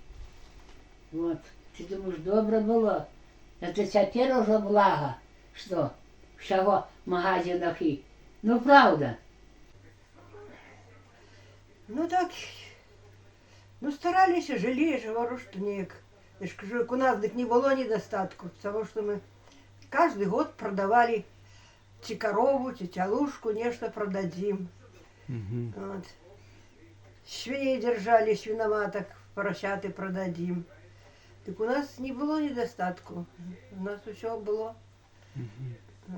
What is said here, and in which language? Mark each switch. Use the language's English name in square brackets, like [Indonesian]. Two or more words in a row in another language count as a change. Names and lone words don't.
[Russian] Вот. Ты думаешь, добро было? Это теперь уже благо, Что? Всего в магазинах и... Ну, правда. Ну так, ну старались, жили, я же говорю, что ніяк. [Ukrainian] Я ж кажу, як у нас так не було недостатку, [Russian] потому что мы каждый год продавали чи корову, чи тялушку, нечто продадим. Вот. Свиней держали, свиноматок, поросяты продадим. Так у нас не было недостатку, у нас все было. Вот.